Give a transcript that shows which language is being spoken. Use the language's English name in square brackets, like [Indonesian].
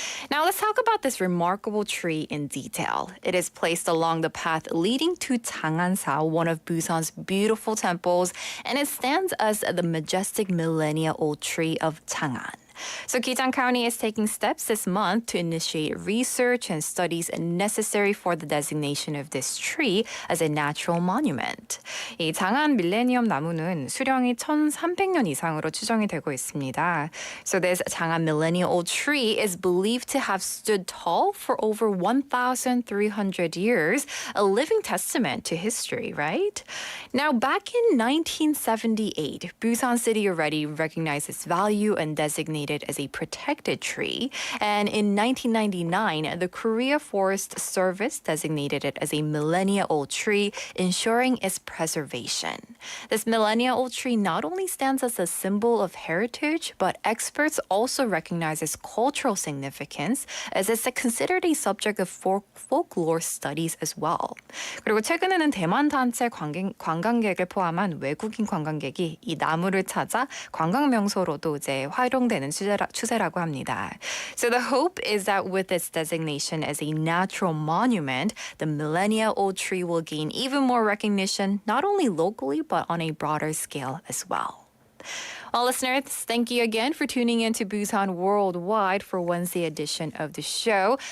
[English] Now let's talk about this remarkable tree in detail. It is placed along the path leading to Chang'an-sa, one of Busan's beautiful temples, and it stands as the majestic millennia-old tree of Chang'an. So Gijang County is taking steps this month to initiate research and studies necessary for the designation of this tree as a natural monument. [Korean] 이 장안 밀레니엄 나무는 수령이 1,300년 이상으로 추정이 되고 있습니다. [English] So this 장안 millennia-old tree is believed to have stood tall for over 1,300 years, a living testament to history, right? Now, back in 1978, Busan City already recognized its value and designated it as a protected tree. And in 1999, the Korea Forest Service designated it as a millennia-old tree, ensuring its preservation. This millennia-old tree not only stands as a symbol of heritage, but experts also recognize its cultural significance as it's considered a subject of folklore studies as well. [Korean] 그리고 최근에는 대만 단체 관광객을 포함한 외국인 관광객이 이 나무를 찾아 관광 명소로도 이제 활용되는 추세라고 합니다. [English] So the hope is that with its designation as a natural monument, the millennia-old tree will gain even more recognition, not only locally, but on a broader scale as well. Well, listeners, thank you again for tuning in to Busan Worldwide for Wednesday edition of the show.